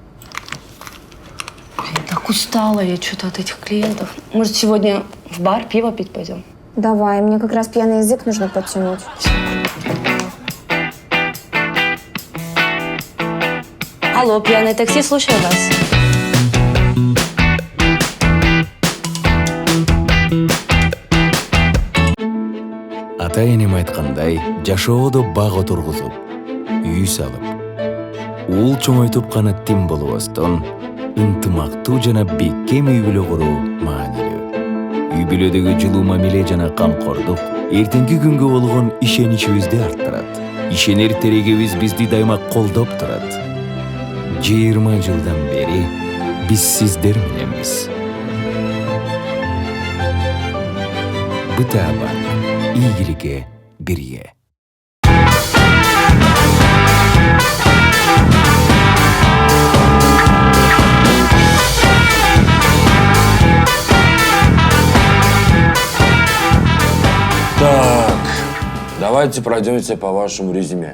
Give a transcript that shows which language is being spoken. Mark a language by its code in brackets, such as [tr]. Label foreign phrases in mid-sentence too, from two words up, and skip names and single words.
[ru] Блин, так устала я что-то от этих клиентов. Может, сегодня в бар пиво пить пойдем? Давай, мне как раз пьяный язык нужно подтянуть. Алло, пьяное такси, слушаю вас. [ky] Ата-энем айткандай, жашоодо баг отургузуп, үй салып, уул чоңойтуп гана тим болбостон, ынтымактуу жана бекем үй бүлө куруу маанилүү. Үй бүлөдөгү жылуу мамиле жана камкордук эртеңки күнгө болгон ишеничибизди арттырат. Ишенер терегибиз бизди дайыма колдоп турат. 20 жылдан бери биз сиздер мененбиз. Бытаба, ийгиликке бирге. [ru] Так, давайте пройдемся по вашему резюме.